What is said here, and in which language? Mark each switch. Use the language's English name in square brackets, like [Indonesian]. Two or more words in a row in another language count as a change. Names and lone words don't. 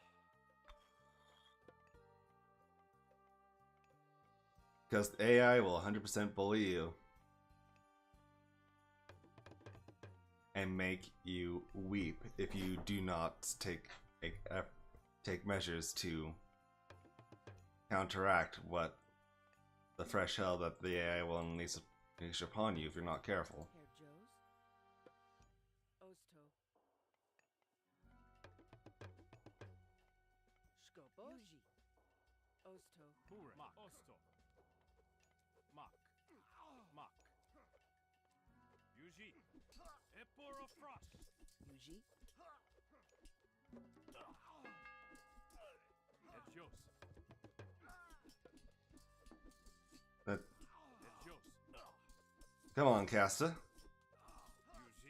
[English] Because the AI will 100% bully you and make you weep if you do not take measures to counteract what the fresh hell that the AI will unleash upon you if you're not careful. Erjos. Osto. Skopos. Yuji. Osto. Burek. Mach. Osto. Mach. Mach. Yuji. Epor of Frost. Yuji. Erjos. But Erjos. come on, Kastor. Yuji.